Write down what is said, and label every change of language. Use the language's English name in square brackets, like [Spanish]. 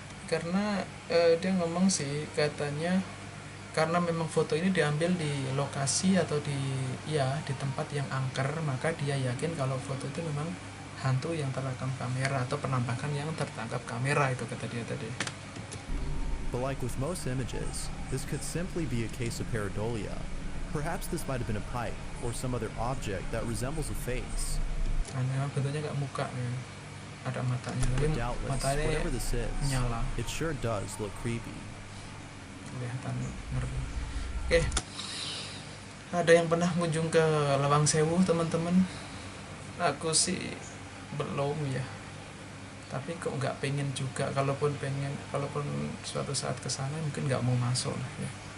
[Indonesian] Karena dia ngomong sih, katanya karena memang foto ini diambil di lokasi atau di tempat yang angker, maka dia yakin kalau foto itu memang hantu yang terekam kamera atau penampakan yang tertangkap kamera, itu kata dia tadi. [English] But like with most images, this could simply be a case of pareidolia. Perhaps this might have been a pipe or some other object that resembles a face. [Indonesian] Karena bentuknya kayak muka ya. Ada matanya, tapi [English] But doubtless, [Indonesian] matanya [English] whatever this is, [Indonesian] nyala. [English] it sure does look creepy. [Indonesian] Kelihatan ngeri. Oke. Ada yang pernah kunjung ke Lawang Sewu, teman-teman? Aku sih belum ya. Tapi kok nggak pengen juga. Kalaupun suatu saat ke sana mungkin nggak mau masuk lah ya.